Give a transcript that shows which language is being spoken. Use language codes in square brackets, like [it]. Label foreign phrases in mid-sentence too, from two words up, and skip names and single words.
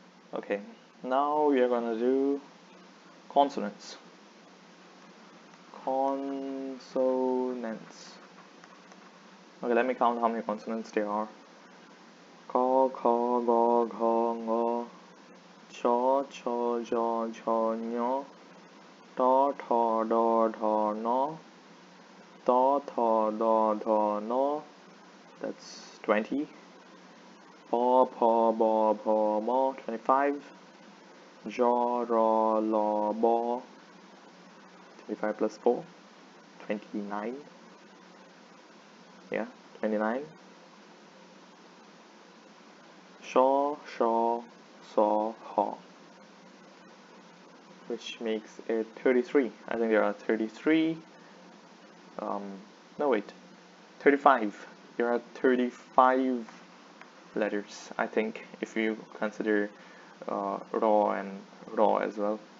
[en] Okay, now we are gonna do consonants. Consonants. Okay, let me count how many consonants there are. Ka, kha, ga, gha, nga, cha, cha, ja, jha, nya, ta, tha, da, dha, na, ta, tha, da, dha, na. That's 20. Pa, pa, ba, bha, ma, 25. Ja, ra, la, ba, 25 plus 4, 29. Yeah, 29. Sha, sha, sa, ha, which makes it 33. I think there are 33. No, wait, 35. There are 35 letters, I think, if you consider raw and raw as well.